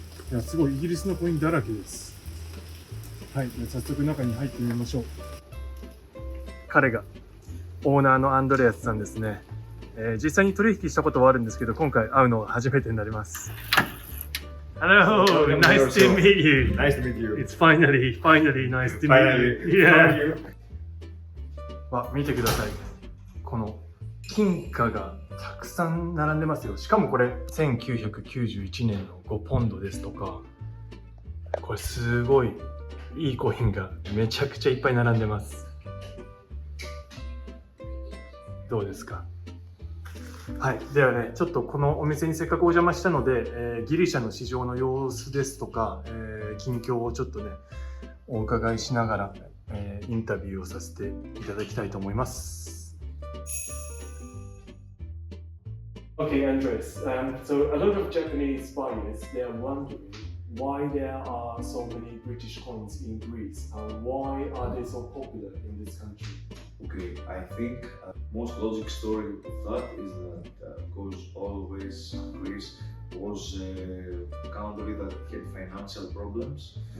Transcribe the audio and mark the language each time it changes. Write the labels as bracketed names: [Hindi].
[Japanese] いや、すごいイギリスのコインだらけです。はい、早速中に入ってみましょう。彼がオーナーのアンドレアスさんですね。実際に取引したことはあるんですけど、今回会うのは初めてになります。 [English] Hello, nice to meet you. Nice to meet you. It's finally nice to meet you. [Japanese] Yeah. 見てください。この金貨がたくさん並んでますよ。しかもこれ1991年の5ポンドですとか、これすごいいいコインがめちゃくちゃいっぱい並んでます。どうですか？はい。ではね、ちょっとこのお店にせっかくお邪魔したので、ギリシャの市場の様子ですとか、近況をちょっとね、お伺いしながら、インタビューをさせていただきたいと思います。 [English] Okay, Andres. So a lot of Japanese buyers, they are wondering why there are so many British coins in Greece and why are they so popular in this country? Okay, I think most logic story of that is that because always Greece was a country that had financial problems.